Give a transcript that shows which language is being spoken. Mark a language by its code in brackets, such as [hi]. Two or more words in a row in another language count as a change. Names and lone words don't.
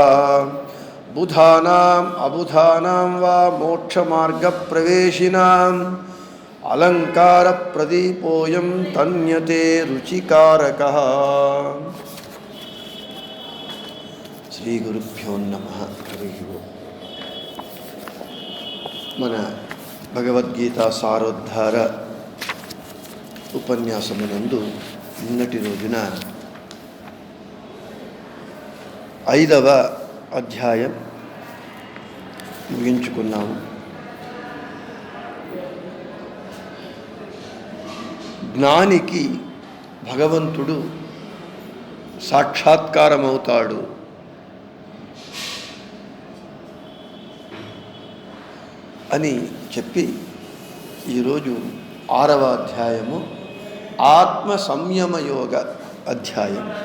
[sa] बुधानाम् अबुधानां वा मोक्षमार्गप्रवेशिनाम् अलङ्कारप्रदीपोऽयं तन्यते रुचिकारकः। श्रीगुरुभ्यो नमः। हरि ओम्। [te] मन భగవద్గీత సారోద్ధార ఉపన్యాసమునందు నిన్నటి రోజున 5వ అధ్యాయం ముగించుకున్నాము. జ్ఞానికి భగవంతుడు సాక్షాత్కారమవుతాడు అని చెప్పి ఈరోజు 6వ అధ్యాయము ఆత్మ సంయమ యోగ అధ్యాయం.